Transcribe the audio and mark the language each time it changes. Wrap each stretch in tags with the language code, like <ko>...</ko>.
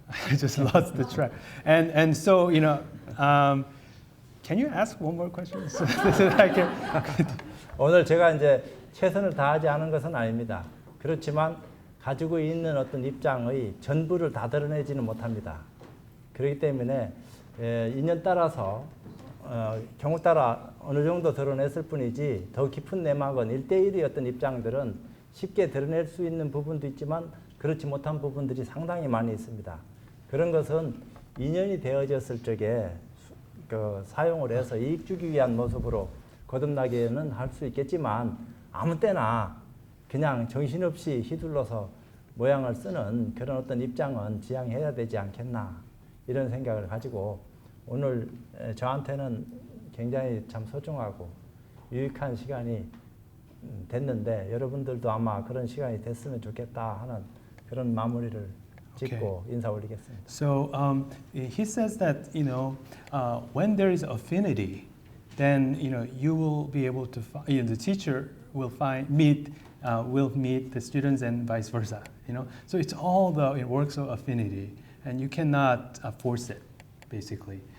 <en>I just lost the track. And so, can you ask one more question? So that I can</en> <ko>오늘 제가 이제 최선을 다하지 않은 것은 아닙니다. 그렇지만 가지고 있는 어떤 입장의 전부를 다 드러내지는 못합니다. 그렇기 때문에 인연 따라서 경우 따라 어느 정도 드러냈을 뿐이지 더 깊은 내막은 1대1의 어떤 입장들은 쉽게 드러낼 수 있는 부분도 있지만 그렇지 못한 부분들이 상당히 많이 있습니다. 그런 것은 인연이 되어졌을 적에 사용을 해서 이익 주기 위한 모습으로 거듭나게는 할 수 있겠지만 아무 때나 그냥 정신없이 휘둘러서 모양을 쓰는 그런 어떤 입장은 지양해야 되지 않겠나 이런 생각을 가지고 오늘 저한테는 굉장히 참 소중하고 유익한 시간이 됐는데 여러분들도 아마 그런 시간이 됐으면 좋겠다 하는 그런 마무리를 짓고 인사 올리겠습니다.</ko> <en>So he says that when there is affinity, then you will be able to the teacher will meet the students and vice versa. So it's all the works of affinity, and you cannot force it, basically.</en>